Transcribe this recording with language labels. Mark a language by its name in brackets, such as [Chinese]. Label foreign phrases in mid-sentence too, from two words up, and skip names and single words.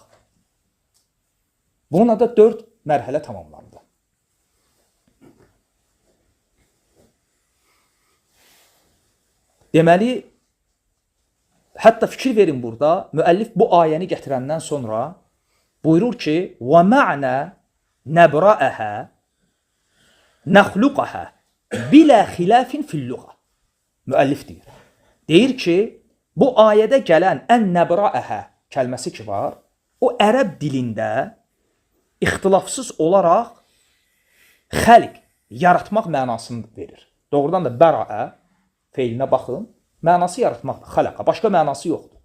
[Azerbaijani] Bununla da 4 mərhələ tamamlandı. Deməli, hətta fikir verin burada, müəllif bu ayəni gətirəndən sonra buyurur ki, [Arabic] وَمَعْنَا نَبْرَأَهَا نَخْلُقَهَا بِلَا خِلَافٍ فِي اللُّغَةِ. [Azerbaijani] Müəllif deyir. Deyir ki, bu ayədə gələn ən nəbrəəhə kəlməsi ki var, o ərəb dilində ixtilafsız olaraq xəlq, yaratmaq mənasını verir. Doğrudan da bəraə feilinə baxın, mənası yaratmaqdır, xələqa, başqa mənası yoxdur.